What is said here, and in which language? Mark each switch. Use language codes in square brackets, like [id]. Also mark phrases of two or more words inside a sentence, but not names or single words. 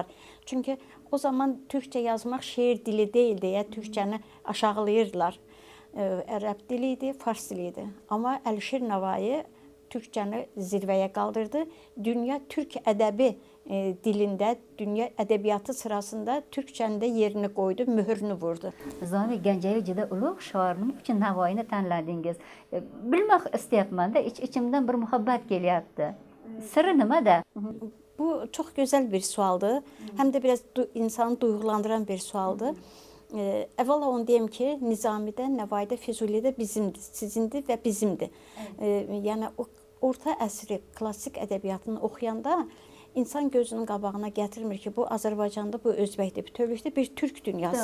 [az] Çünki o zaman türkcə yazmaq şeir dili deyil deyə türkcəni aşağılayırdılar. Ərəb dili idi, fars dili idi. Amma Əlişir Nəvai türkcəni zirvəyə qaldırdı. Dünya türk ədəbi dilində, dünya ədəbiyyatı sırasında türkçənin də yerini qoydu, mühürünü vurdu. [uz] Zami Gəncəyev juda ulug' shoir, nima uchun Navoiyni tanladingiz? Bilmoq istayapman-da, ichimdan bir muhabbat kelyapti. Sırrı nimada? [az] Bu çox gözəl bir sualdır. Həm də biraz insanı duyğulandıran bir sualdır. Əvvəla onu deyim ki, Nizamidə, Nəvaidə, Füzulidə bizimdir, sizindir və bizimdir. Yəni orta əsri klassik ədəbiyyatını oxuyanda insan gözünün qabağına gətirmir ki, bu Azərbaycanda, bu Özbəkdə, bütövlükdə bir türk dünyası